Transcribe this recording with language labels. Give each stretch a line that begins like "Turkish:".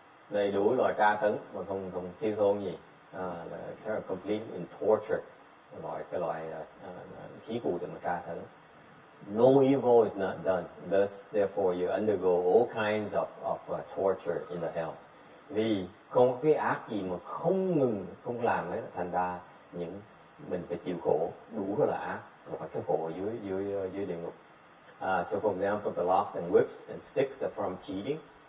Vietnamese: Đầy đủ loại tra tấn mà không thiếu thốn gì.
English: Complete in torture.
Vietnamese: Cái loại khí cụ để mà tra tấn.
English: No evil is not done. Thus, therefore, you undergo all kinds of torture in the hells.
Vietnamese: Vì không có cái ác gì mà không làm ấy, thành ra mình phải chịu khổ đủ cái là ác, và cái khổ dưới địa ngục.
English: So for example, the locks and whips and sticks are from cheating.